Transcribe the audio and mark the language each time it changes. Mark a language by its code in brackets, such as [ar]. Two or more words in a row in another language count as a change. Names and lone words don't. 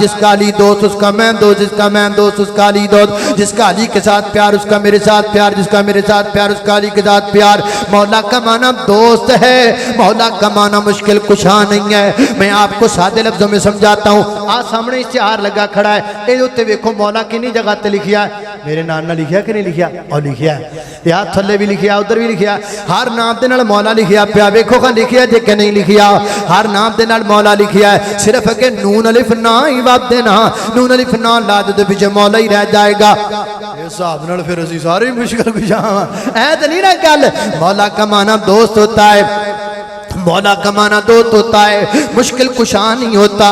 [ur] جس کا علی دوست اس کا میں دوست, جس کا میں دوست اس کا علی دوست, جس کا علی کے ساتھ پیار اس کا میرے ساتھ پیار, جس کا میرے ساتھ پیار اس کا علی کے ساتھ پیار. مولا کا معنی دوست ہے, مولا کا معنی مشکل کشا نہیں ہے. میں آپ کو سادے لفظوں میں سمجھاتا ہوں. آج سامنے اشتہار لگا کھڑا ہے, [pa] اے اوتے ویکھو مولا کنی جگہ تے لکھیا ہے, میرے نام نہ لکھیا کہ نہیں لکھیا؟ اور لکھیا ہے یا تھلے بھی لکھیا, ادھر بھی لکھیا. ہر نام دے نال مولا لکھیا پیا, ویکھو کہ لکھیا جے کہ نہیں لکھیا. ہر نام دے نال مولا لکھیا ہے, صرف کہ نون الف نا ہی واب دینا, نون الف نا لا دے پیچھے مولا ہی رہ جائے گا. اس حساب نال پھر اسی ساری مشکل کشا اے تے نہیں نا گل. [ur] مولا کا معنی دوست ہوتا ہے, مولا کا معنی دوست ہوتا ہے, مشکل کشا نہیں ہوتا.